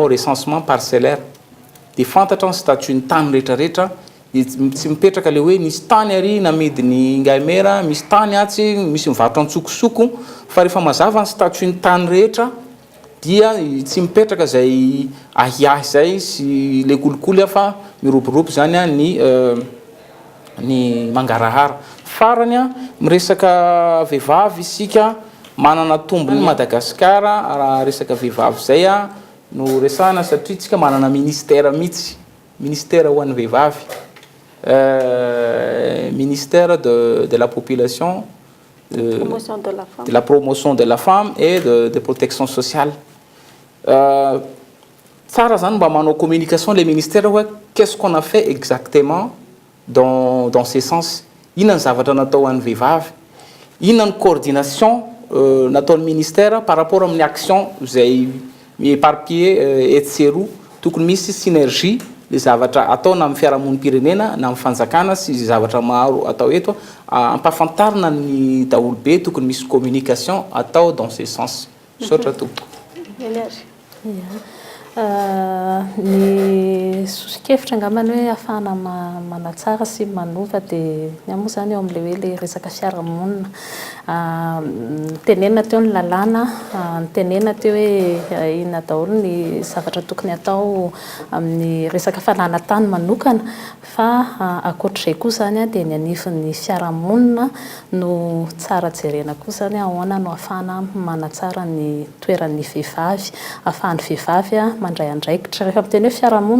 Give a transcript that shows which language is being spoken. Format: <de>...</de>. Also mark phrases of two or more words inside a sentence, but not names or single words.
<fr>recensement parcellaire</fr> <mg>dia fantatra ny statut ny tany rehetrarehetra tsy mipetraka le hoe nisy tany ary namidiny ngaimera misy tany atsy misy mivarotra antsokosoko fa rehefa mazava ny statut ny tany rehetra dia tsy mipetraka zay ahiahy zay sy le kolikoly fa miroborobo zany ny mangarahara. Farany miresaka vehivavy isika manana tombony Madagasikara raha resaka vehivavy zay no resana satria tsika manana ministère mihitsy ministère ho an'ny vehivavy</mg> <fr>ministère de la population de la promotion de la femme et de protection sociale.</fr> <mg>Tsara zany mba manao</mg> <fr>communication les ministères hoe qu'est-ce qu'on a fait exactement dans ces sens.</fr> <mg>Inona ny zavatra natao an'ny vehivavy, inona ny coordination nataon'ny ministère</mg> <fr>par rapport</fr> <mg>amin'ny action izay miéparpillé etsy sy eroa. Tokony misy synergie le zavatra atao na amin'ny fiarahamonim-pirenena na amin'ny fanjakana sy zavatra maro atao eto ampahafantarina ny daholo be tokony misy communication atao</mg> <fr>dans ce sens.</fr> <mg>Misaotra tompoko. Ny sosokevitra angambany hoe ahafahana manatsara sy manova dia ny amoa zany eo amin'ilay hoe le resaka fiarahamonina tenena teo ny lalàna tenena teo hoe inona daholo ny zavatra tokony atao amin'ny resaka falanantany manokana fa ankoatr'izay koa zany dia ny anivin'ny fiarahamonina no tsara jerena koa zany ahoana no ahafahana manatsara ny toeran'ny vehivavy ahafahan'ny vehivavy mandray andraikitra rehefa miteny hoe fiarahamonina</mg>